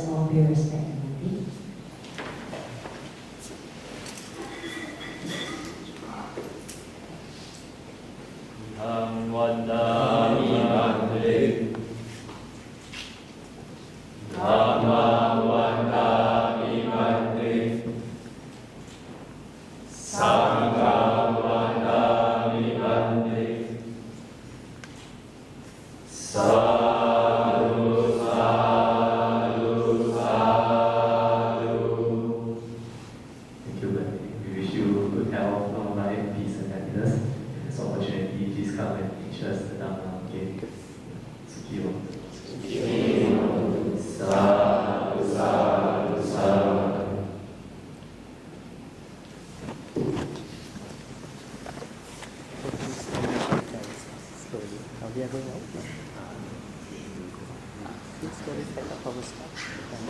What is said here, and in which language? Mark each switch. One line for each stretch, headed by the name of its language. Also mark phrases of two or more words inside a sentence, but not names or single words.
English: pay respect to Bhante.
Pali: Vandami Bhante. Dhamma Vandami Bhante. Sangha Vandami Bhante. Sadhu, sadhu, sadhu.
English: Thank you, Bhante. We wish you good health, long life, peace, and happiness. If there's opportunity, please come and teach us the Dhamma again. Sukhiyo.
Pali: Sadhu, sadhu, sadhu.
English: Slowly. Now we are going out. Please slowly set up our stuff.